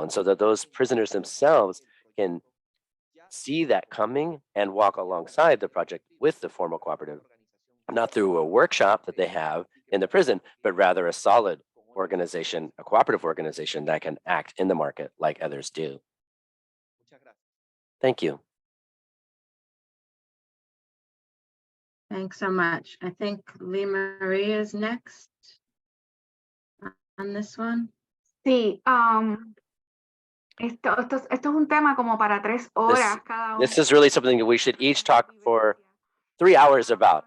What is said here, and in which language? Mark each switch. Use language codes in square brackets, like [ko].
[en] And so that those prisoners themselves can see that coming and walk alongside the project with the formal cooperative, not through a workshop that they have in the prison, but rather a solid organization, a cooperative organization that can act in the market like others do. Thank you. Thanks so much. I think Lee Marie is next on this one. [es] Sí, esto es un tema como para 3 horas cada uno. [en] This is really something that we should each talk for 3 hours about.